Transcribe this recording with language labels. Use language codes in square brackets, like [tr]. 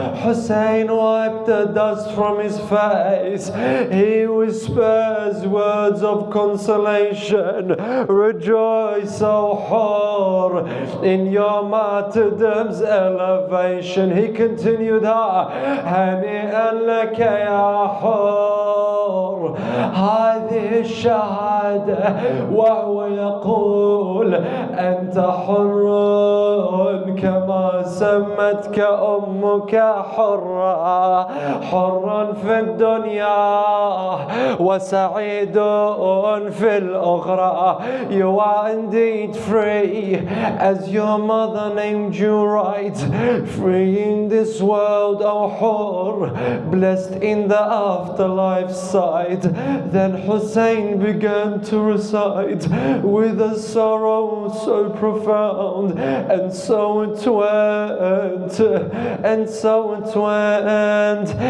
[en] Hussein wiped the dust from his face. He whispers words of consolation. Rejoice, O Hur, in your martyrdom's elevation. He continued, [ar] هنيئا لك يا حر هذه الشهادة. وهو يقول أنت حر كما سمتك أمك حرا، حر في الدنيا وسعيد في الأخرى. [en] You are indeed free, as your mother named you right, free in this world, O Hur, blessed in the afterlife side. Then Hussein began to recite with a sorrow so profound, and so it went, and so it went.